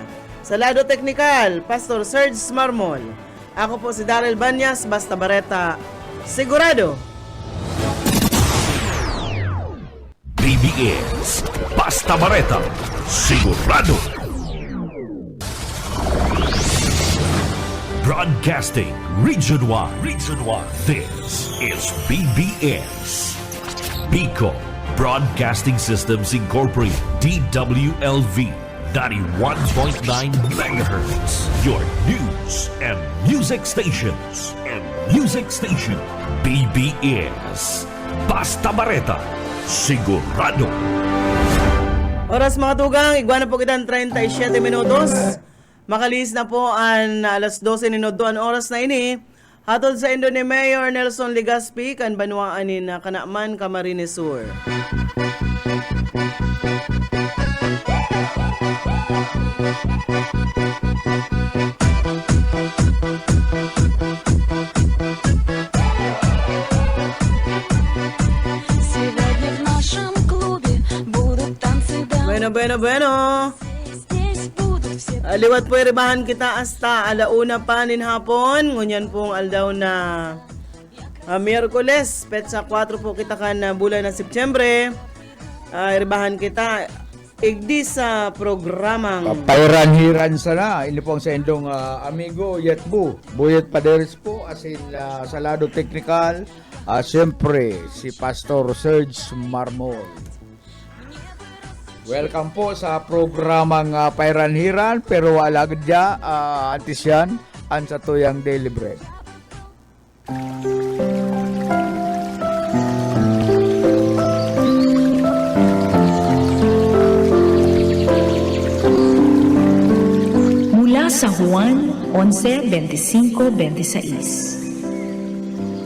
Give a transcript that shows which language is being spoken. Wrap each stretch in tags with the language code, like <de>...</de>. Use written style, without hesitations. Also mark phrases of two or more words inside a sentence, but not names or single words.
<bik>Sa lado teknikal, Pastor Serge Marmol. Ako po si Daryl Banyas, Basta Bareta sigurado. BBS Basta Bareta Sigurado.</bik> <en>Broadcasting Region 1. This is BBS. Bico Broadcasting Systems Incorporated. DWLV 91.9 MHz. Your news and music stations.</en> <bik>BBS Basta Bareta Sigurado. Oras mga tugang, igwa na po kitang 37 minutos. Makalis na po ang alas 12 minuto ang oras na ini. Hatod sa Indo ni Mayor Nelson Legaspi kan banwaan ni na Kanaman, Camarines Sur.</bik> <ru>Сегодня в нашем клубе будут танцы до</ru> <bik>Bueno.</bik> <ru>Здесь будут все</ru> <bik>Liwat po iribahan kita hasta alauna pa nin hapon. Ngunyan pong aldaw na Miyerkules, petsa 4 po kita kan bulan ng Setyembre. Iribahan kita igdi sa programang Pairan-hiran sana. Ini po ang sa indong amigo Yetbu. Buyet Paderes po asin sa lado technical. Siyempre si Pastor Serge Marmol. Welcome po sa programang Pairan-hiran pero wala gadya antis yan ang sa tuyang</bik> <en>daily bread.</en> <tl>Mula sa Juan 11:25-26.</tl>